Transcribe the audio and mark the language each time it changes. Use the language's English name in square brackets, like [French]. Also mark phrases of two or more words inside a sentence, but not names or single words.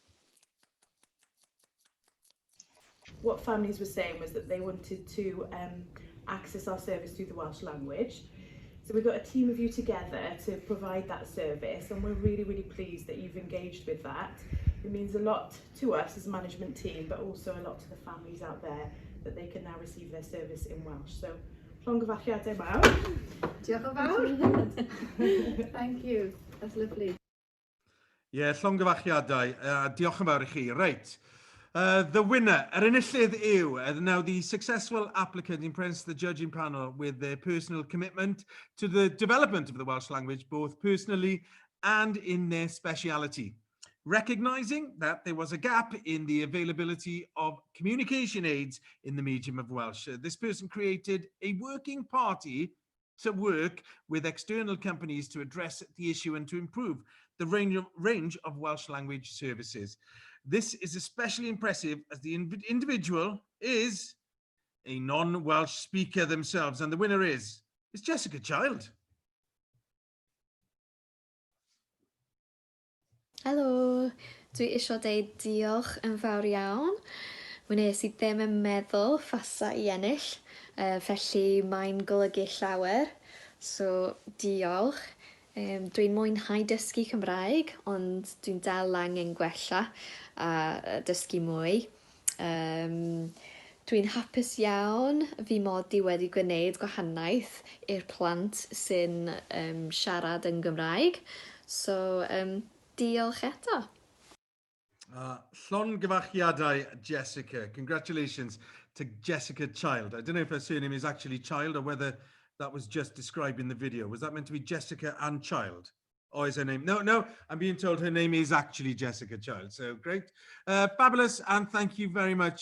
[English] What families were saying was that they wanted to access our service through the Welsh language. So we've got a team of you together to provide that service, and we're really, really pleased that you've engaged with that. It means a lot to us as a management team, but also a lot to the families out there that they can now receive their service in Welsh. [Welsh] So, llongyfarchiadau mawr. Diolch yn fawr. [English] Thank you. That's lovely. Yeah, [Welsh] llongyfarchiadau. Diolch yn fawr I chi. [English] Right. The winner, [Welsh] yr enillydd yw, [English] now the successful applicant impressed the judging panel with their personal commitment to the development of the Welsh language, both personally and in their speciality. Recognising that there was a gap in the availability of communication aids in the medium of Welsh, this person created a working party to work with external companies to address the issue and to improve the range of Welsh language services. This is especially impressive as the individual is a non-Welsh speaker themselves, and the winner is Jessica Child. [Welsh] Helo, dwi isio deud diolch yn fawr iawn. Wnes I ddim yn meddwl ffasa I ennill, felly mae'n golygu llawer. So, diolch. Dwi'n mwynhau dysgu Cymraeg, ond dwi'n dal angen gwella a dysgu mwy. Dwi'n hapus iawn fi mod I wedi gwneud gwahaniaeth i'r plant sy'n siarad yn Gymraeg. So, diolch eto. Llongyfarchiadau, Jessica. [English] Congratulations to Jessica Child. I don't know if her surname is actually Child or whether that was just describing the video. Was that meant to be Jessica and Child? Or is her name? No, I'm being told her name is actually Jessica Child. So great. Fabulous. And thank you very much.